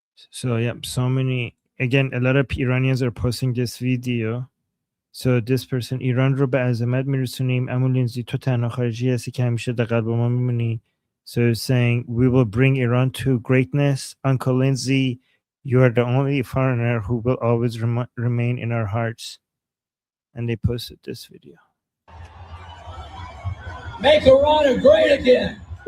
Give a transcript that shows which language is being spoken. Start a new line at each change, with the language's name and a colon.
English: So yeah, so many, again, a lot of Iranians are posting this video. So this person,
Persian: ایران رو به عظمت میرسونیم، اما لینزی تو تنها خارجی هستی که همیشه در قلب ما میمونی.
English: So saying, we will bring Iran to greatness. Uncle Lindsey, you are the only foreigner who will always remain in our hearts. And they posted this video. Make Iran great again.